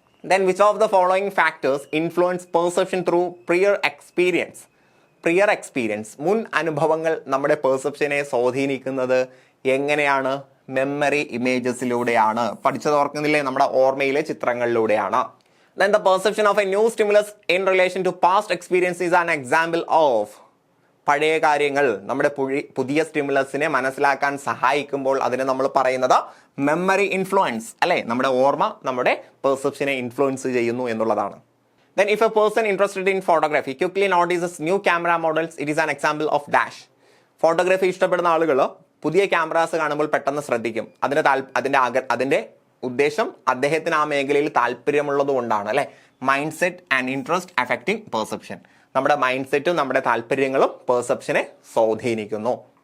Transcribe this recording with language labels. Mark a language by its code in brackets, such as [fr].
[en] Then which of the following factors influence perception through prior experience? [ml] Prior experience, മുൻ അനുഭവങ്ങൾ നമ്മുടെ പെർസെപ്ഷനെ സ്വാധീനിക്കുന്നത് എങ്ങനെയാണ്? മെമ്മറി ഇമേജസിലൂടെയാണ്. പഠിച്ചത് ഓർക്കുന്നില്ലേ? നമ്മുടെ ഓർമ്മയിലെ ചിത്രങ്ങളിലൂടെയാണ്. [en] Then the perception of a new stimulus in relation to past experience is an example of. [ml] പഴയ കാര്യങ്ങൾ നമ്മുടെ പുതിയ സ്റ്റിമുലസിനെ മനസ്സിലാക്കാൻ സഹായിക്കുമ്പോൾ അതിനെ നമ്മൾ പറയുന്നത് മെമ്മറി ഇൻഫ്ലുവൻസ് അല്ലെ? നമ്മുടെ ഓർമ്മ നമ്മുടെ പെർസെപ്ഷനെ ഇൻഫ്ലുവൻസ് ചെയ്യുന്നു എന്നുള്ളതാണ്. [en] Then if a person interested in photography quickly notices new camera models, it is an example of dash. [ml] Photography ഇഷ്ടപ്പെടുന്ന ആളുകൾ പുതിയ ക്യാമറാസ് കാണുമ്പോൾ പെട്ടെന്ന് ശ്രദ്ധിക്കും. അതിന്റെ ഉദ്ദേശം അദ്ദേഹത്തിന് ആ മേഖലയിൽ താല്പര്യമുള്ളത് കൊണ്ടാണ് അല്ലെ? [en] Mindset and interest affecting perception. [ml] നമ്മുടെ മൈൻഡ് സെറ്റും നമ്മുടെ താല്പര്യങ്ങളും പെർസെപ്ഷനെ സ്വാധീനിക്കുന്നു.